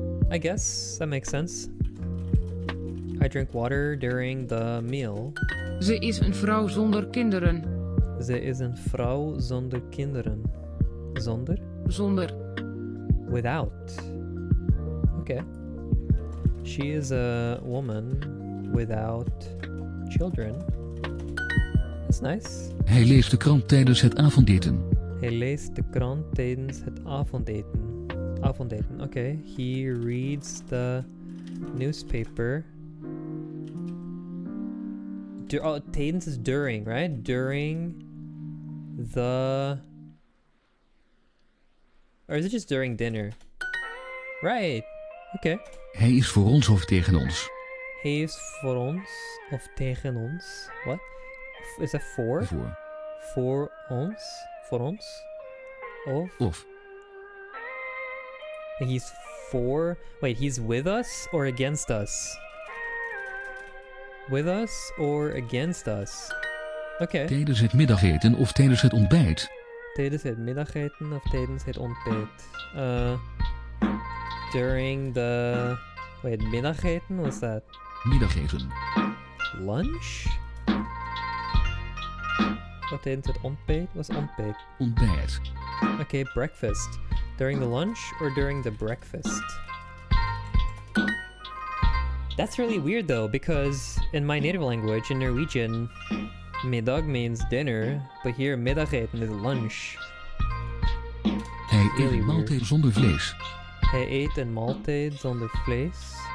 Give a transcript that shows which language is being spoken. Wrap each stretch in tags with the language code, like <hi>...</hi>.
<en>I guess that makes sense. I drink water during the meal.</en> <nl>Ze is een vrouw zonder kinderen. Ze is een vrouw zonder kinderen. Zonder? Zonder.</nl> <en>Without. Okay. She is a woman without children. That's nice.</en> <nl>Hij leest de krant tijdens het avondeten. Hij leest de krant tijdens het avondeten.</nl> <en>Avondeten, okay. He reads the newspaper. Tijdens is during, right? During the... Or is it just during dinner? Right. Okay.</en> <nl>Hij is voor ons of tegen ons. Hij is voor ons of tegen ons.</nl> <en>What? Is that for?</en> <nl>Voor. Voor ons? Voor ons? Of?</nl> <en>He's for... Wait, he's with us or against us? With us or against us? Okay.</en> <nl>Tijdens het middageten of tijdens het ontbijt. Tijdens het middageten of tijdens het ontbijt?</nl> <en>During the... Wait, middageten? What's that?</en> <nl>Middageten.</nl> <en>Lunch?</en> <nl>Wat tijdens het ontbijt? Wat is ontbijt? Ontbijt.</nl> <en>Okay, breakfast. During the lunch or during the breakfast? That's really weird though, because in my native language, in Norwegian, middag means dinner, but here middageten is lunch.</en> <nl>Hij eet</nl> <en>Really</en> <nl>een maaltijd zonder vlees. Hij eet een maaltijd zonder vlees.</nl>